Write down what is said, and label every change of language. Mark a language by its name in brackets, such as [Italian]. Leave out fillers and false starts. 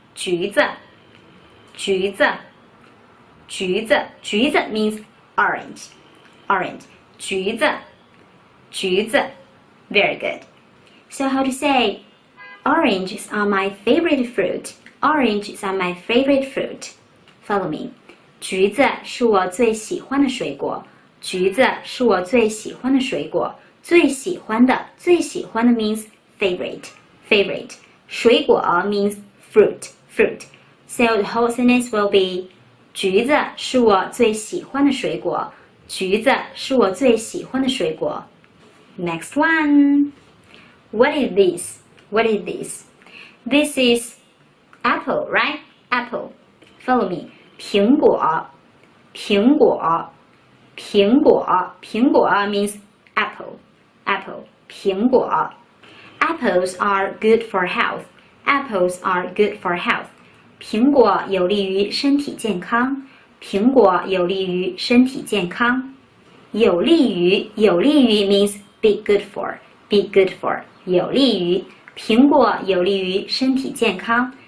[Chinese] 橘子，橘子，橘子，橘子 [English] means orange. Orange. [Chinese] 橘子，橘子。 [English] Very good. So how to say, oranges are my favorite fruit. Oranges are my favorite fruit. Follow me. [Chinese] 橘子是我最喜欢的水果。橘子是我最喜欢的水果。最喜欢的，最喜欢的 [English] means favorite. Favorite. 水果 means fruit. Fruit. So the whole sentence will be [Chinese] 橘子是我最喜欢的水果。橘子是我最喜欢的水果。 [English] Next one. What is this? What is this? This is apple, right? Apple. Follow me. [Chinese] 苹果，苹果，苹果，苹果 [English] means apple. Apple. 苹果。 Apples are good for health. Apples are good for health. [Chinese] 苹果有利于身体健康。苹果有利于身体健康。有利于，有利于 [English] means be good for. Be good for. [Chinese] 有利于。苹果有利于身体健康。